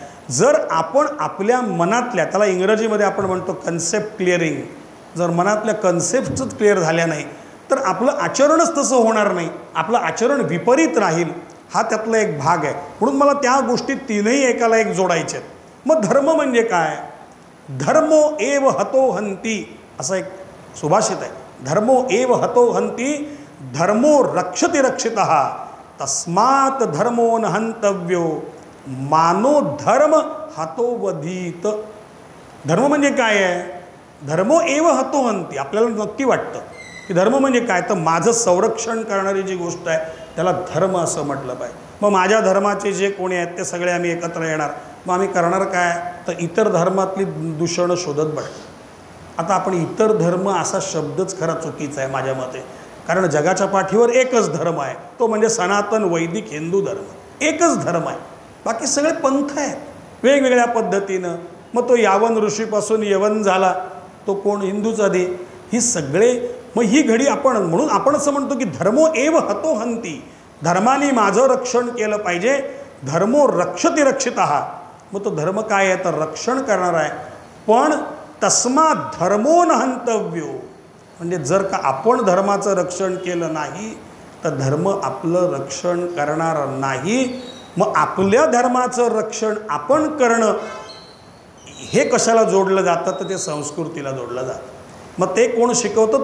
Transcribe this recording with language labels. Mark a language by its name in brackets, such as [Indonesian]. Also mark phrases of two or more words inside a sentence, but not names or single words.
[Marathi] जर आपण आपल्या मनातल्या, त्याला इंग्रजीमध्ये आपण म्हणतो [English] concept clearing, [Marathi] जर मनातल्या [English] conceptच clear [Marathi] झाल्या नाही तर आपलं आचरणच तसं होणार नाही, आपलं आचरण विपरीत राहील. हा त्यातला एक भाग आहे. म्हणून मला त्या गोष्टी तीनही एकाला एक जोडायच्या आहेत. मग धर्म म्हणजे काय? [Sanskrit] धर्मो एव हतो हंती [Marathi] असं एक सुभाषित आहे. [Sanskrit] धर्मो एव हतो हंती धर्मो रक्षति रक्षितः तस्मात् धर्मो न हंतव्यो मानो धर्म हतो वधीत. [Marathi] धर्म म्हणजे काय आहे? [Sanskrit] धर्मो एव हतो हंती. [Marathi] आपल्याला नक्की वाटतं की धर्म म्हणजे काय, तर माझं संरक्षण करणारी जी गोष्ट आहे त्याला धर्म असं म्हटलं पाहिजे. मग माझ्या धर्माचे जे कोणी आहेत ते सगळे आम्ही एकत्र येणार, मग आम्ही करणार काय? तर इतर धर्मातली दूषणं शोधत बसतो. आता आपण इतर धर्म असा शब्दच खरा चुकीचा आहे माझ्या मते, कारण जगाच्या पाठीवर एकच धर्म आहे, तो म्हणजे सनातन वैदिक हिंदू धर्म. एकच धर्म आहे, बाकी सगळे पंथ आहेत वेगवेगळ्या पद्धतीनं. मग तो यावन ऋषीपासून यवन झाला, तो कोण? हिंदूच आधी. ही सगळे, मग ही घडी आपण, म्हणून आपण असं म्हणतो की [Sanskrit] धर्मो एव हतो हंती, [Marathi] धर्माने माझं रक्षण केलं पाहिजे. [Sanskrit] धर्मो रक्षति रक्षितः, [Marathi] मग तो धर्म काय आहे? तर रक्षण करणार आहे. पण [Sanskrit] तस्मात् धर्मो न हंतव्यो, [Marathi] म्हणजे जर का आपण धर्माचं रक्षण केलं नाही तर धर्म आपलं रक्षण करणार नाही. मग आपल्या धर्माचं रक्षण आपण करणं हे कशाला जोडलं जातं? तर ते संस्कृतीला जोडलं जातं. मग ते कोण शिकवतं?